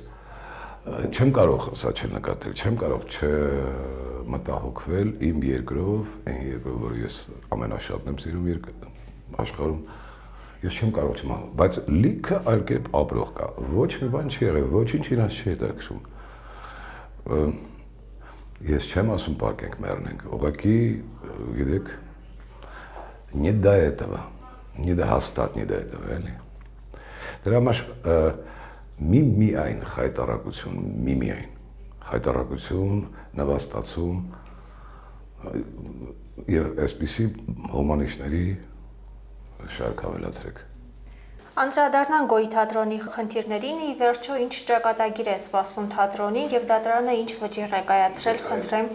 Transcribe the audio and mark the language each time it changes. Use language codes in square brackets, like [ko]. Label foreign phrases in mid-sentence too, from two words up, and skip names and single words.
[hy] չեմ կարող սա չնկատել, չեմ կարող չմտահոգվել իմ երկրով, այն երկրով, որ ես ամենաշատն եմ սիրում աշխարհում, ես չեմ կարող չմահալ, բայց լիքը այլ կերպ ապրող կա, ոչ մի բան չի եղել, ոչինչ իրանց չի հետաքրքրում։ Ես չեմ ասում պարկենք մեռնենք, ուղղակի, գիտեք, [ru] нет до этого. Не до հաստատ, не до этого, [hy] էլի։ Դրա համար միայն խայտառակություն, նվաստացում եւ այսպիսի հոմանիշների շարք ավելացրեք։ Անդրադառնան Գոյ թատրոնի խնդիրներին, ի վերջո ինչ ճակատագիր է սպասվում թատրոնին եւ դատարանը ինչ վճիռ է կայացրել, խնդրեմ։